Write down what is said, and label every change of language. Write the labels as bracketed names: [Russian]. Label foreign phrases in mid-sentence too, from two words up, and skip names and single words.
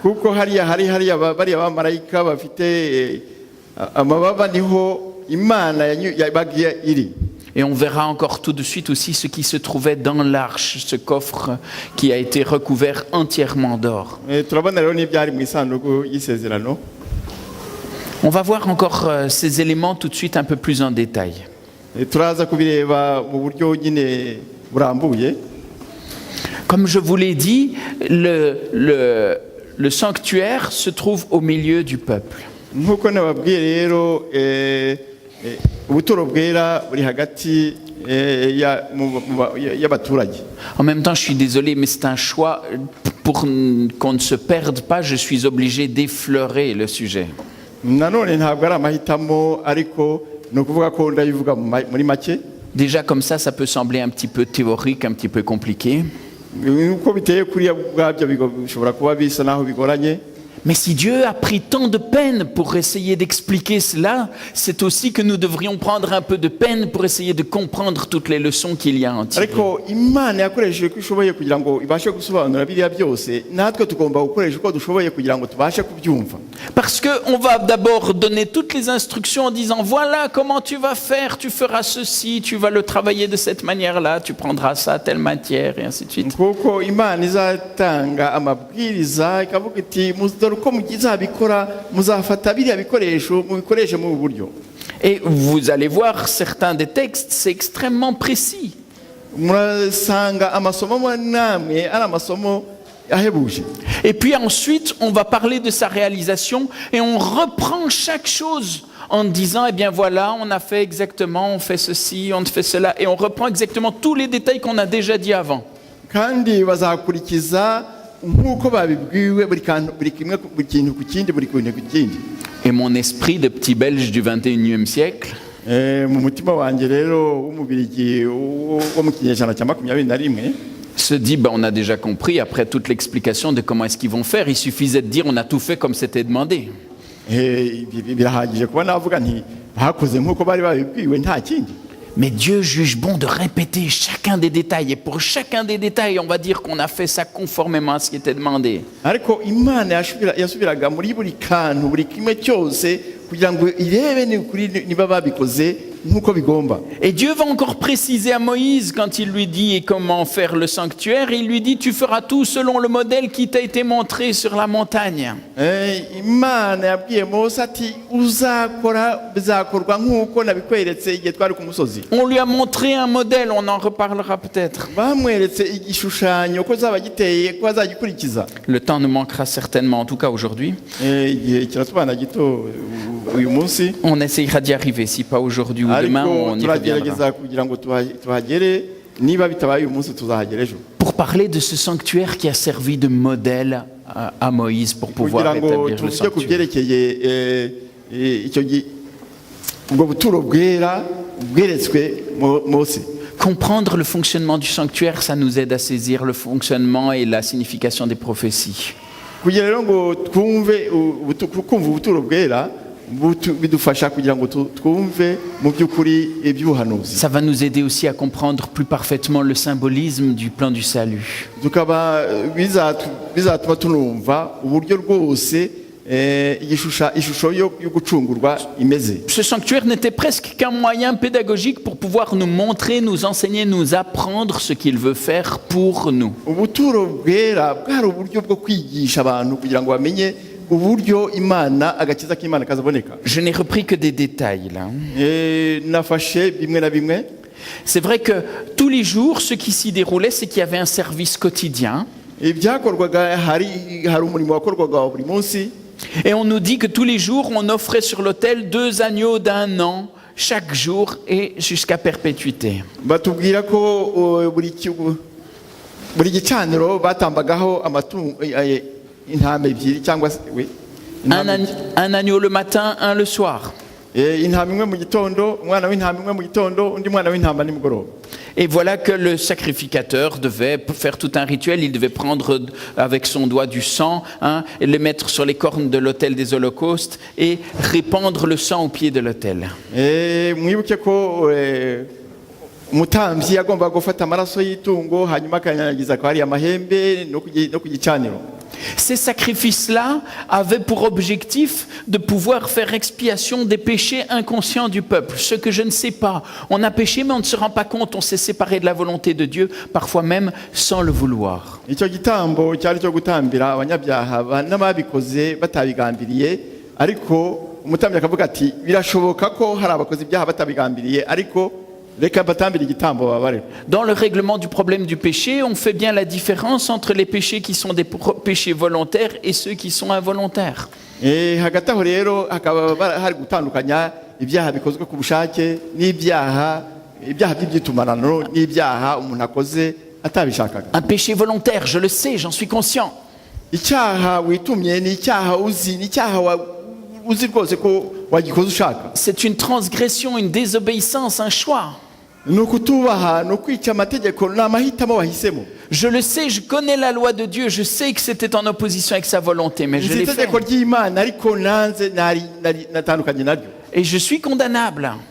[Kinyarwanda] kuko hariya bariya bamarayika bafite amababa niho imana yabagiye iri. [French] Et on verra encore tout de suite aussi ce qui se trouvait dans l'arche, ce coffre qui a été recouvert entièrement d'or. [Kinyarwanda] turabona rero n'ibyari mu isanduku y'isezerano. [French] On va voir encore ces éléments tout de suite un peu plus en détail. [Kinyarwanda] turaza kubireba mu buryo nyine burambuye. [French] Comme je vous l'ai dit, le sanctuaire se trouve au milieu du peuple. [Kinyarwanda] nk'uko nababwiye rero ubuturo bwera buri hagati y'abaturage. [French] En même temps, je suis désolé, mais c'est un choix pour qu'on ne se perde pas. Je suis obligé d'effleurer le sujet. [Kinyarwanda] nanone ntabwo ari amahitamo ariko ni ukuvuga ko ndabivuga muri make. [French] Déjà comme ça peut sembler un petit peu théorique, un petit peu compliqué. [Kinyarwanda] uko biteye kuriya bwabyo bishobora kuba bisa naho bigoranye. [French] Mais si Dieu a pris tant de peine pour essayer d'expliquer cela, c'est aussi que nous devrions prendre un peu de peine pour essayer de comprendre toutes les leçons qu'il y a en tirer. [Kinyarwanda] ariko imana yakoresheje ko ishoboye kugira ngo ibashe gusobanura biriya byose, natwe tugomba gukoresha uko dushoboye kugira ngo tubashe kubyumva. [French] Parce qu'on va d'abord donner toutes les instructions en disant voilà comment tu vas faire, tu feras ceci, tu vas le travailler de cette manière-là, tu prendras ça, telle matière, et ainsi de suite. [Kinyarwanda] kuko imana izatanga amabwiriza ikavuga iti dore uko muzabikora, muzafata biriya bikoresho mubikoreshe mu buryo. [French] Et vous allez voir certains des textes, c'est extrêmement précis. [Kinyarwanda] murasanga amasomo namwe ari amasomo ahebuje. [French] Et puis ensuite, on va parler de sa réalisation et on reprend chaque chose en disant, eh bien voilà, on a fait exactement, on fait ceci, on fait cela, et on reprend exactement tous les détails qu'on a déjà dit avant. [Kinyarwanda] kandi bazakurikiza nk'uko babibwiwe buri kintu ku kindi, buri kintu ku kindi. [French] Et mon esprit de petit belge du 21e siècle [Kinyarwanda] mu mutima wanjye rero w'umubirigi wo mu kinyejana cya 21 [French] se dit, on a déjà compris, après toute l'explication de comment est-ce qu'ils vont faire, il suffisait de dire, on a tout fait comme c'était demandé. [Kinyarwanda] birahagije kuba navuga nti bakoze nk'uko bari babibwiwe nta kindi. [French] Mais Dieu juge bon de répéter chacun des détails. Et pour chacun des détails, on va dire qu'on a fait ça conformément à ce qui était demandé. [Kinyarwanda] ariko imana yasubiraga muri buri kantu, buri kimwe cyose kugira ngo irebe niba babikoze nk'uko bigomba. [French] Et Dieu va encore préciser à Moïse quand il lui dit comment faire le sanctuaire. Il lui dit, tu feras tout selon le modèle qui t'a été montré sur la montagne. [Kinyarwanda] imana yabwiye Mose ati uzakora bizakorwa nk'uko nabikweretse igihe twari ku musozi. [French] On lui a montré un modèle, on en reparlera peut-être. [Kinyarwanda] bamweretse igishushanyo ko zaba giteye ko azagikurikiza. [French] Le temps nous manquera certainement, en tout cas aujourd'hui. [Kinyarwanda] igihe kiratubana gito uyu munsi, [French] On essayera d'y arriver, si pas aujourd'hui ou demain, ariko on y reviendra. [Kinyarwanda] turagerageza kugira ngo tuhagere, niba bitabaye uyu munsi tuzahagera ejo. [French] Pour parler de ce sanctuaire qui a servi de modèle à Moïse pour pouvoir [Kinyarwanda] kugira ngo [French] établir le [Kinyarwanda] tuvuge ku sanctuaire. byerekeye ubwo buturo bwera bweretswe Mose. [French] Comprendre le fonctionnement du sanctuaire, ça nous aide à saisir le fonctionnement et la signification des prophéties. [Kinyarwanda] kugira rero ngo twumve kumva ubuturo bwera bidufasha kugira ngo twumve mu by'ukuri iby'ubuhanuzi. [French] Ça va nous aider aussi à comprendre plus parfaitement le symbolisme du plan du salut. [Kinyarwanda] tukaba bizatuma tunumva uburyo rwose ishusho yo gucungurwa imeze. [French] Ce sanctuaire n'était presque qu'un moyen pédagogique pour pouvoir nous montrer, nous enseigner, nous apprendre ce qu'il veut faire pour nous. [Kinyarwanda] ubuturo bwera bwari uburyo bwo kwigisha abantu kugira ngo bamenye uburyo imana agakiza k'imana kazaboneka. [French] Je n'ai repris que des détails là. [Kinyarwanda] Nafashe bimwe na bimwe. [French] C'est vrai que tous les jours, ce qui s'y déroulait, c'est qu'il y avait un service quotidien. [Kinyarwanda] Ibyakorwaga hari umurimo wakorwaga buri munsi. [French] Et on nous dit que tous les jours, on offrait sur l'autel 2 agneaux d'1 an, chaque jour et jusqu'à perpétuité. [Kinyarwanda] Batubwira ko buri gicaniro batambagaho amatungo intama ebyiri cyangwa se [French] Un agneau le matin, un le soir. [Kinyarwanda] intama imwe mu gitondo, umwana w'intama imwe mu gitondo, undi mwana w'intama nimugoroba. [French] Et voilà que le sacrificateur devait faire tout un rituel. Il devait prendre avec son doigt du sang et le mettre sur les cornes de l'autel des holocaustes et répandre le sang au pied de l'autel. [Kinyarwanda] Mwibuke ko umutambyi yagomba gufata amaraso y'itungo hanyuma akanyanyagiza ko hari amahembe no ku gicaniro. [French] Ces sacrifices-là avaient pour objectif de pouvoir faire expiation des péchés inconscients du peuple. Ce que je ne sais pas. On a péché, mais on ne se rend pas compte. On s'est séparé de la volonté de Dieu, parfois même sans le vouloir. [Kinyarwanda] Icyo gitambo cyari cyo gutambira abanyabyaha n'ababikoze batabigambiriye, ariko umutambyi akavuga ati birashoboka ko hari abakoze ibyaha batabigambiriye, ariko [French] dans le règlement du problème du péché, on fait bien la différence entre les péchés qui sont des péchés volontaires et ceux qui sont involontaires. [Kinyarwanda] Hagati aho rero hakaba hari gutandukanya ibyaha bikozwe ku bushake n'ibyaha by'ibyitumanano n'ibyaha umuntu akoze atabishakaga. [French] Un péché volontaire, je le sais, j'en suis conscient. [Kinyarwanda] Icyaha witumye ni icyaha uzi, ni icyaha uzi rwose ko wagikoze ushaka. [French] C'est une transgression, une désobéissance, un choix. Je le sais, je connais la loi de Dieu, je sais que c'était en opposition avec sa volonté, mais je l'ai fait. Et je suis condamnable.